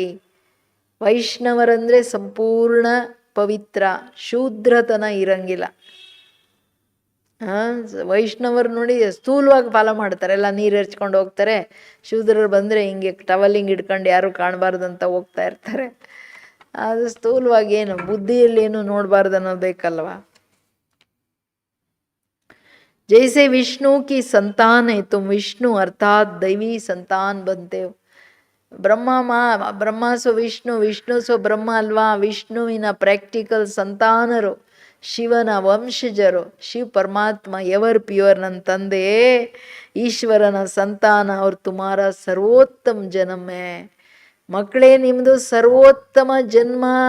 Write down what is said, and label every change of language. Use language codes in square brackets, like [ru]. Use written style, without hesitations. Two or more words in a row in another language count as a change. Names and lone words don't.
[kn] ವೈಷ್ಣವರಂದರೆ ಸಂಪೂರ್ಣ ಪವಿತ್ರ, ಶೂದ್ರತನ ಇರಂಗಿಲ್ಲ. ವೈಷ್ಣವರು ನೋಡಿ ಸ್ಥೂಲವಾಗಿ ಫಾಲೋ ಮಾಡ್ತಾರೆ, ಎಲ್ಲ ನೀರು ಎರಚ್ಕೊಂಡು ಹೋಗ್ತಾರೆ. ಶೂದ್ರರು ಬಂದರೆ ಹಿಂಗೆ ಟವಲಿಂಗ್ ಹಿಡ್ಕೊಂಡು ಯಾರು ಕಾಣಬಾರ್ದಂತ ಹೋಗ್ತಾ ಇರ್ತಾರೆ. ಅದು ಸ್ಥೂಲವಾಗಿ ಏನು ಬುದ್ಧಿಯಲ್ಲಿ ಏನು ನೋಡಬಾರ್ದು ಅನ್ನೋದು ಬೇಕಲ್ವ. [hi] जैसे विष्णु की संतान है तुम, विष्णु अर्थात दैवी संतान बनते हो. [kn] ಬ್ರಹ್ಮ ಸೊ ವಿಷ್ಣು, ವಿಷ್ಣು ಸೊ ಬ್ರಹ್ಮ ಅಲ್ವಾ? ವಿಷ್ಣುವಿನ ಪ್ರಾಕ್ಟಿಕಲ್ ಸಂತಾನರು, ಶಿವನ ವಂಶಜರು. ಶಿವ ಪರಮಾತ್ಮ [en] ever pure, [kn] ನನ್ನ ತಂದೆ ಈಶ್ವರನ ಸಂತಾನ. [hi] अब तुम्हारा सर्वोत्तम जन्म है. [kn] ಮಕ್ಕಳೇ, ನಿಮ್ಮದು ಸರ್ವೋತ್ತಮ ಜನ್ಮ.